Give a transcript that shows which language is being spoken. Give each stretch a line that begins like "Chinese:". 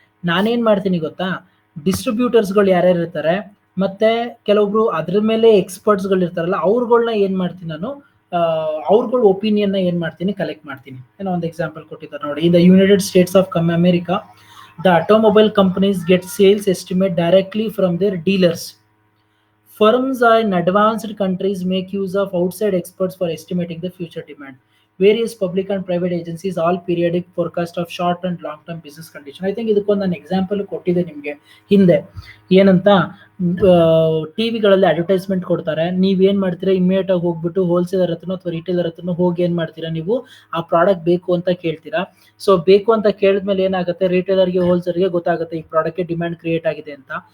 Kannada: ನಾನೇನ್ ಮಾಡ್ತೀನಿ ಗೊತ್ತಾ, ಡಿಸ್ಟ್ರಿಬ್ಯೂಟರ್ಸ್ಗಳು ಯಾರ್ಯಾರು ಇರ್ತಾರೆ, ಮತ್ತೆ ಕೆಲವೊಬ್ರು ಅದ್ರ ಮೇಲೆ ಎಕ್ಸ್ಪರ್ಟ್ಸ್ಗಳು ಇರ್ತಾರಲ್ಲ, ಅವ್ರುಗಳ್ನ ಏನ್ ಮಾಡ್ತೀನಿ ನಾನು, ಅವ್ರಗಳ ಒಪಿನಿಯನ್ ನ ಏನ್ ಮಾಡ್ತೀನಿ, ಕಲೆಕ್ಟ್ ಮಾಡ್ತೀನಿ. ಏನೋ ಒಂದು ಎಕ್ಸಾಂಪಲ್ ಕೊಟ್ಟಿದ್ದಾರೆ ನೋಡಿ,
English: In the United States of America, the automobile companies get sales estimate directly from their dealers. Firms in advanced countries make use of outside experts for estimating the future demand. Various public and private agencies all periodic forecast of short and long term business condition. I think
Kannada: ಇದಕ್ಕೊಂದು ನಾನು example ಕೊಟ್ಟಿದ್ದೆ ನಿಮಗೆ ಹಿಂದೆ. ಏನಂತ, ಟಿವಿಗಳಲ್ಲಿ advertisement ಕೊಡ್ತಾರೆ, ನೀವೇನ್ ಮಾಡ್ತೀರಾ, immediate ಆಗಿ ಹೋಗ್ಬಿಟ್ಟು ಹೋಲ್ಸೇಲರ್ ಹತ್ರನೋ ಅಥವಾ ರಿಟೇಲರ್ ಹತ್ರನೋ ಹೋಗಿ ಏನ್ ಮಾಡ್ತೀರಾ, ನೀವು ಆ ಪ್ರಾಡಕ್ಟ್ ಬೇಕು ಅಂತ ಕೇಳ್ತೀರಾ. ಸೊ ಬೇಕು ಅಂತ ಕೇಳಿದ್ಮೇಲೆ ಏನಾಗುತ್ತೆ, ರಿಟೇಲರ್ಗೆ ಹೋಲ್ಸೇಲರ್ಗೆ ಗೊತ್ತಾಗುತ್ತೆ ಈ ಪ್ರಾಡಕ್ಟ್ಗೆ ಡಿಮ್ಯಾಂಡ್ ಕ್ರಿಯೇಟ್ ಆಗಿದೆ ಅಂತ.